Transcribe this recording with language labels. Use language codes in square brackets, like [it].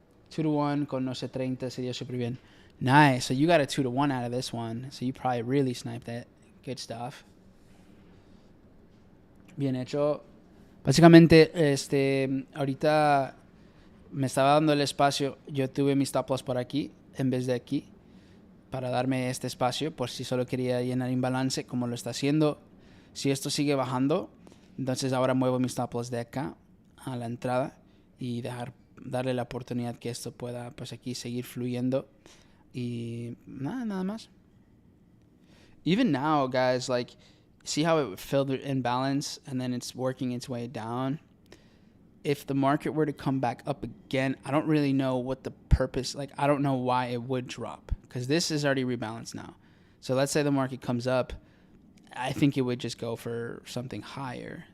[es] 2-1 con no sé 30 se dio súper bien. [en] Nice. So you got a 2-1 out of this one. So you probably really sniped it. Good stuff. [es] Bien hecho. Básicamente, ahorita me estaba dando el espacio. Yo tuve mi stop loss por aquí en vez de aquí para darme este espacio por si solo quería llenar imbalance como lo está haciendo. Si esto sigue bajando, entonces ahora muevo mi stop loss de acá a la entrada y darle la oportunidad que esto pueda pues aquí seguir fluyendo y nada más. [en] Even now, guys, like, see how it filled in balance and then it's working its way down? If the market were to come back up again, I don't really know what the purpose, like, I don't know why it would drop because this is already rebalanced now. So let's say the market comes up, I think it would just go for something higher.